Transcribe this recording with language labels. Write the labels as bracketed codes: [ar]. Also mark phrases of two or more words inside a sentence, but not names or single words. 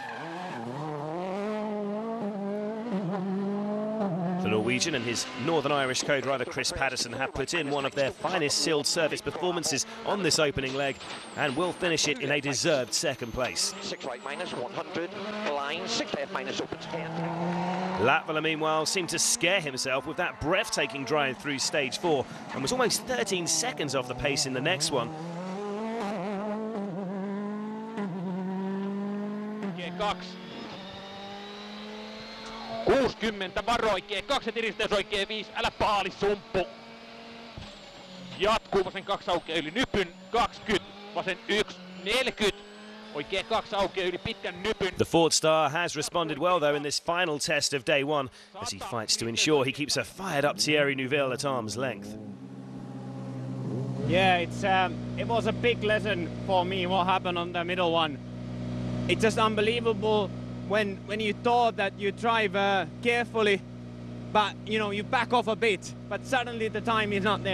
[en] The Norwegian and his Northern Irish co-driver Chris Patterson have put in one of their finest sealed service performances on this opening leg, and will finish it in a deserved second place. 6 right minus 100, line 6 left minus opens 10. Latvala, meanwhile, seemed to scare himself with that breathtaking drive through stage 4 and was almost 13 seconds off the pace in the next one. G2. [fi] 60, varo oikee 2 ja tiristeys oikee 5, älä paali sumppu. Jatkuu vasen 2 aukeaa yli nypyn, 20, vasen 1, 40. Oikein 2 aukeaa yli pitkän nypyn. [en] The Ford star has responded well, though, in this final test of day one, as he fights to ensure he keeps a fired-up Thierry Neuville at arm's length. Yeah, it was a big lesson for me what happened on the middle one. It's just unbelievable when you thought that you drive carefully, but you back off a bit, but suddenly the time is not there.